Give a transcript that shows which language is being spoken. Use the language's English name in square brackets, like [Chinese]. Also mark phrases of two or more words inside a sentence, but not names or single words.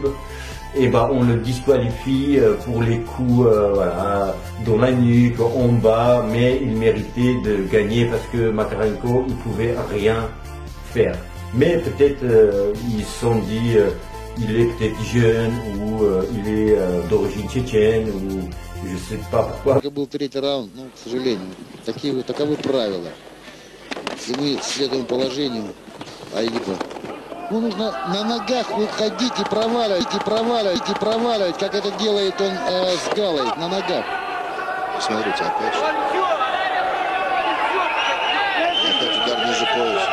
[French] Et on le disqualifie pour les coups dans la nuque, en bas, mais il méritait de gagner parce que Makarenko, il pouvait rien faire. Mais peut-être ils se sont dit, il est peut-être jeune ou il est d'origine tchétchène ou je sais pas pourquoi. [Russian] Это был 3-й раунд, но, к сожалению, таковы правила. И мы следуем положению Аиба. Ну, нужно на ногах выходить и проваливать, как это делает он с Галой, на ногах. Смотрите, опять удар ниже пояса.